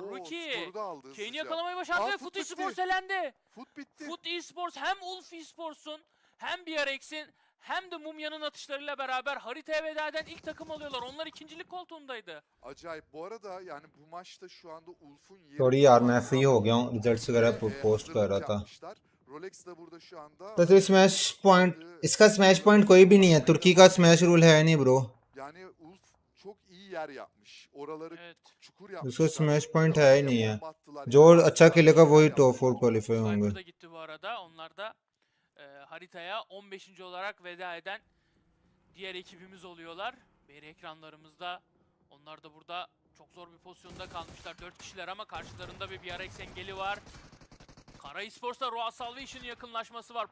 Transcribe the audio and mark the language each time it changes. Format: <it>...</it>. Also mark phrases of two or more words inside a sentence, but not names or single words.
<tr>Rookie. Kane'i yakalamayı başardı ve Foot Esports elendi. Foot bitti. Foot Esports hem Ulf Esports'un hem BRX'in hem de Mumya'nın atışlarıyla beraber haritaya veda eden ilk takım alıyorlar. Onlar ikincilik koltuğundaydı. Acayip. Bu arada yani bu maçta şu anda Ulf'un yeri...</tr> <hi>सॉरी यार मैं फ्री हो गया हूँ रिजल्ट्स वगैरह पोस्ट कर रहा था</hi> <tr>Rolex de burada şu anda...</tr> <hi>तो</hi> <en>smash point</en> <hi>इसका</hi> <en>smash point</en> <hi>कोई भी नहीं है तुर्की का</hi> <en>smash rule</en> <hi>है नहीं ब्रो</hi> <tr>Yani Ulf çok iyi yer yapmış. Oraları Evet. çukur yapmış.</tr> <hi>उसका</hi> <en>smash point</en> <hi>है ही नहीं है जो अच्छा खेलेगा वही</hi> <en>top 4 qualify</en> <hi>होंगे</hi> <tr>Cypher da gitti bu arada. Onlar da haritaya 15. olarak veda eden diğer ekibimiz oluyorlar. Beri ekranlarımızda. Onlar da burada çok zor bir pozisyonda kalmışlar. 4 kişiler ama karşılarında bir BRX engeli var. Kara Esports'ta Roa Salvation'ın yakınlaşması var.</tr>